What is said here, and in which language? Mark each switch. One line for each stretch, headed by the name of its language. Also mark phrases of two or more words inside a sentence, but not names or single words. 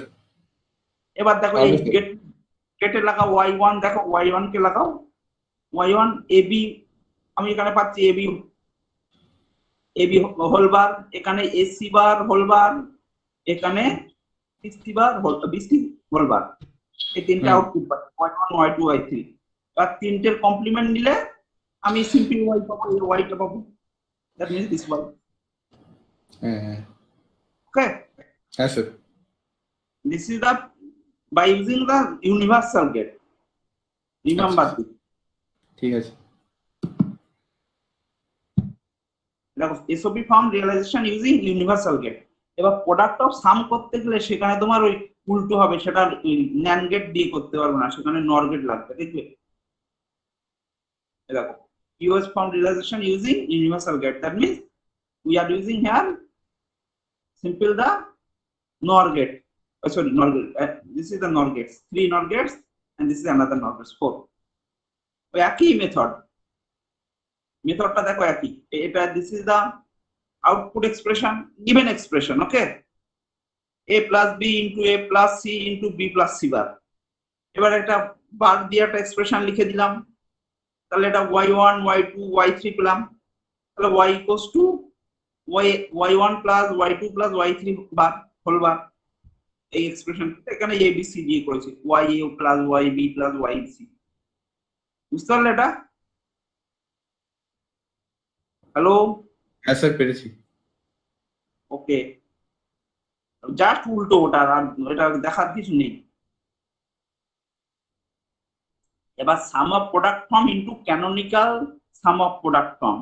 Bangla: এবার দেখো এই গেটে লাগাও y1, দেখো y1 কে লাগাও, y1 ab, আমি এখানে পাচ্ছি ab
English: whole bar,
Bangla: এখানে ac
English: bar whole bar,
Bangla: এখানে bc
English: bar whole bar.
Bangla: এই তিনটা আউটপুট পাচ্ছি y1 y2 y3। আর তিনটের কমপ্লিমেন্ট নিলে আমি সিম্পল y পাবো, এই yটা পাবো।
English: that means this y।
Bangla: হ্যাঁ ওকে, হ্যাঁ স্যার।
English: this is the by using the universal gate, remember this।
Bangla: ঠিক আছে।
English: দেখো SOP form realization using universal gate.
Bangla: এবার
English: product of sum
Bangla: করতে গেলে সেখানে তোমার ওই উল্টো হবে, সেটা
English: NAND gate
Bangla: দিয়ে করতে পারবে না, সেখানে
English: NOR gate
Bangla: লাগবে, দেখবে।
English: দেখো POS form realization using universal gate, that means we are using here simple the NOR gate. Oh, sorry, NOR gate. This is the NOR gates, 3 NOR gates, and this is another NOR gates, 4.
Bangla: ওই একই মেথডটা দেখো একই।
English: এটা this is the output expression, given expression, okay? a plus b into a plus c into b plus c bar।
Bangla: এবার একটা বার দিয়ে একটা এক্সপ্রেশন লিখে দিলাম, তাহলে এটা y1 y2 y3 পেলাম।
English: তাহলে y equals to y1 plus y2 plus y3 bar whole bar.
Bangla: এই এক্সপ্রেশন এখানে abc দিয়ে করেছি,
English: ya plus yb plus yc।
Bangla: বুঝতে পারলে এটা? হ্যালো? হ্যাঁ স্যার, পেরেছি। ওকে, জাস্ট উল্টো ওটা, আর এটা দেখার কিছু নেই।
English: এবার sum of product form into canonical sum of product form.